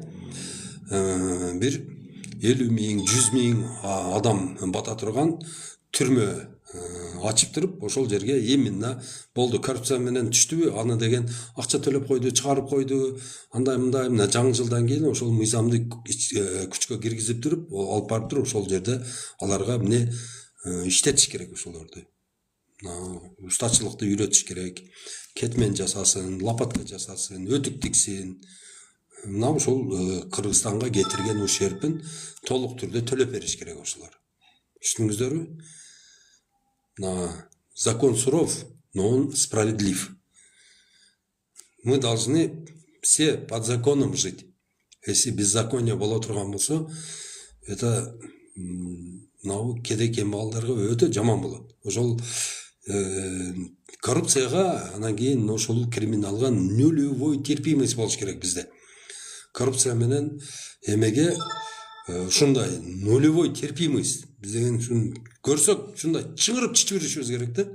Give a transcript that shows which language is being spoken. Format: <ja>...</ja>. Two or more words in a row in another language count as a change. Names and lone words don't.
<ky>бир 50 миң, 100 миң адам бата турган түрмө ачып туруп, ошол жерге именно болду, коррупция менен түштүбү, аны деген акча төлөп койду, чыгарып койду, андай мындай, мына жаңы жылдан кийин ошол мыйзамды күчкө киргизип туруп, алып барып туруп, ошол жерде аларга иштетиш керек ошолорду. Устачылыкты үйрөтүш керек, кетмен жасасын, лопатка жасасын, өтүк тиксин. Мына ошол Кыргызстанга кетирген ущербин толук түрдө төлөп бериш керек ошолор. Түшүндүңүздөрбү?</ky> <ru>Закон суров, но он справедлив. Мы должны все под законом жить. Если беззаконие</ru> <ky>боло турган болсо, это кедей кембагалдарга өтө жаман болот. Ошол коррупцияга, анан кийин ошол криминалга</ky> <ru>нулевой терпимость</ru> <ky>болуш керек бизде. Коррупция менен эмеге ушундай</ky> <ru>нулевой терпимость</ru> <ky>биз деген көрсөк ушундай чыңырып чичибиришибиз керек да.</ky>